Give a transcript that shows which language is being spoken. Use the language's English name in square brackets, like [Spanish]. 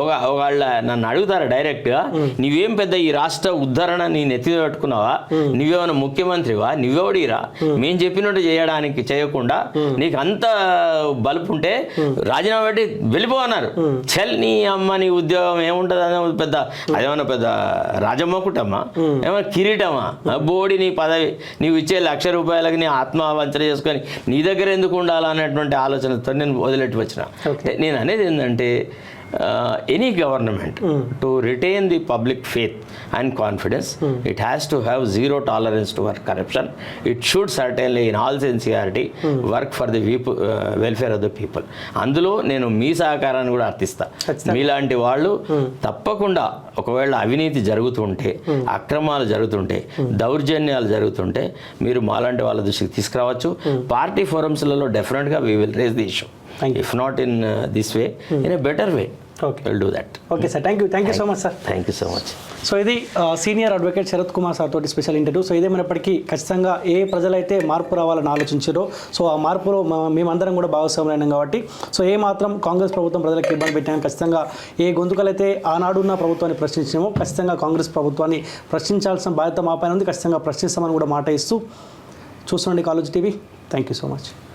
[Telugu] ఒకళ్ళ నన్ను అడుగుతారా డైరెక్ట్గా, నువ్వేం పెద్ద ఈ రాష్ట్ర ఉద్ధరణ నీ నెత్తి పెట్టుకున్నావా, నువ్వేమైనా ముఖ్యమంత్రివా, నువ్వెవడిరా, మేము చెప్పినట్టు చేయకుండా నీకు అంత బలుపు ఉంటే రాజీనామా పెట్టి వెళ్ళిపోవన్నారు. చెల్ నీ అమ్మ, నీ ఉద్యోగం ఏముంటుంది అనే పెద్ద, అదేమన్నా పెద్ద రాజమ్మకుటమ్మా, ఏమన్నా కిరీటమా, బోడి నీ పదవి, నీవు ఇచ్చే ₹1,00,000 నీ ఆత్మవంచన చేసుకొని నీ దగ్గర ఎందుకు ఉండాలనేటువంటి ఆలోచనతో నేను వదిలేట్టు వచ్చిన. నేను అనేది ఏంటంటే [English] any government to retain the public faith and confidence, it has to have 0 tolerance toward corruption. It should certainly in all sincerity work for the welfare of the people. [Telugu] అందులో నేను మీ సహకారాన్ని కూడా అర్థిస్తా. మీలాంటి వాళ్ళు తప్పకుండా ఒకవేళ అవినీతి జరుగుతుంటే, అక్రమాలు జరుగుతుంటే, దౌర్జన్యాలు జరుగుతుంటే మీరు మాలాంటి వాళ్ళ దృష్టికి తీసుకురావచ్చు. పార్టీ ఫోరమ్స్లలో డెఫినెట్గా [English] we will raise the issue. If not in this way, in a better way, we'll do that. Okay sir, thank you so much sir. Thank you so much. [Telugu] So ఇది senior advocate Sarath Kumar sir తోటి special interview. So ఇదేమైనప్పటికీ ఖచ్చితంగా ఏ ప్రజలైతే మార్పు రావాలని ఆలోచించారో, so ఆ మార్పులో మేమందరం కూడా భాగస్వాములైనాం కాబట్టి, సో ఏ మాత్రం కాంగ్రెస్ ప్రభుత్వం ప్రజలకు ఇబ్బంది పెట్టాము, ఖచ్చితంగా ఏ గొంతుకలైతే ఆనాడున్న ప్రభుత్వాన్ని ప్రశ్నించామో ఖచ్చితంగా కాంగ్రెస్ ప్రభుత్వాన్ని ప్రశ్నించాల్సిన బాధ్యత మా పైన ఉంది. ఖచ్చితంగా ప్రశ్నిస్తామని కూడా మాట ఇస్తూ చూస్తుండండి college TV. [English] Thank you so much.